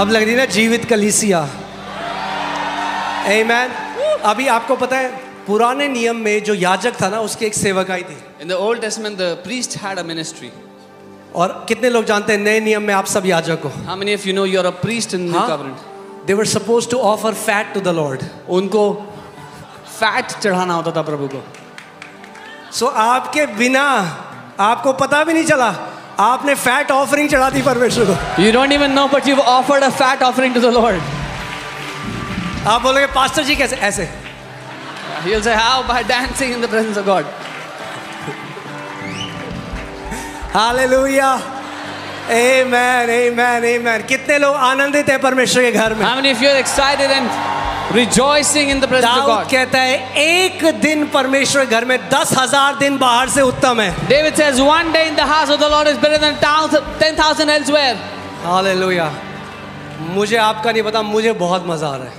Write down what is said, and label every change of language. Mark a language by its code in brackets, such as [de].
[hi] अब लग रही ना जीवित कलीसिया। आमीन। अभी आपको पता है पुराने नियम में जो याजक था ना उसकी एक सेवकाई थी। [en] In the Old Testament, the priest had a ministry. [hi] और कितने लोग जानते हैं नए नियम में आप सब याजक हो? [en] How many of you know you're a priest in the new covenant? They were supposed to offer fat to the Lord. [hi] उनको फैट चढ़ाना होता था प्रभु को। So आपके बिना आपको पता भी नहीं चला आपने फैट ऑफरिंग चढ़ा दी परमेश्वर को। [en] You don't even know, but you've offered a fat offering to the Lord. [hi] आप बोलोगे पास्टर जी कैसे? ऐसे। [en] He'll say, how? By dancing in the presence of God. [hi] Hallelujah. आमेन, आमेन, आमेन। कितने लोग आनंदित हैं परमेश्वर के घर में? [en] How many of you are excited and rejoicing in the presence of [hi] Dawood [en] God? [hi] कहता है एक दिन परमेश्वर के घर में 10,000 दिन बाहर से उत्तम है। [en] David says, one day in the house of the Lord is better than 10,000 elsewhere. [hi] Hallelujah. मुझे आपका नहीं पता, मुझे बहुत मजा आ रहा है।